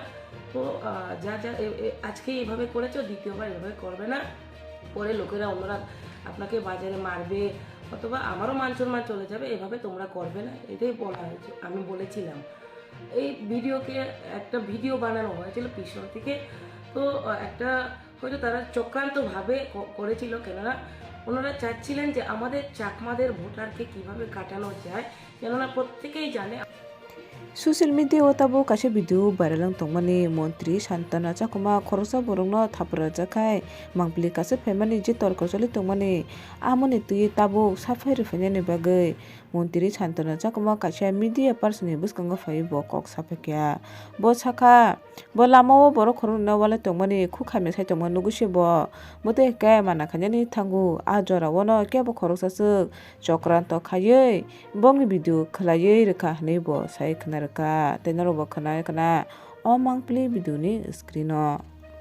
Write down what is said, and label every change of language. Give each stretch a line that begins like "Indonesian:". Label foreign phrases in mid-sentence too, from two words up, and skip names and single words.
Bangla: তো যা যা আজকে এইভাবে করেছো, দ্বিতীয়বার এভাবে করবে না, পরে লোকেরা অন্যরা আপনাকে বাজারে মারবে অথবা আমারও মান সম্মান চলে যাবে, এভাবে তোমরা করবে না, এটাই বলা হয়েছে, আমি বলেছিলাম। এই ভিডিওকে একটা ভিডিও বানানো হয়েছিল পিছন থেকে। তো একটা হয়তো তারা চক্রান্তভাবে করেছিল, কেননা ওনারা চাচ্ছিলেন যে আমাদের চাকমাদের ভোটারকে কিভাবে কাটানো যায়, কেননা প্রত্যেকেই জানে।
Kok Borok: Social media o tabo kashe video baralang tongmani Montri Santana Chakuma Khorosa Borongno Thapra Jakai Mangpli kase famani je torkosoli tongmani amoni tui tabo safai rifanyani bagai Montri Santana Chakuma kashe
English: media person
Kok Borok: buskanga fai bo kok sapekya bo saka bo lamo boro khorona wala tongmani khukhame sai tongmani nugushi bo mote kai mana khanyani thangu ajora wono kebo khorosa su chokranto khayei bongi video khalayei rekha nebo sai khnar ka tenaro bo khana kana o mangpli video ni screen o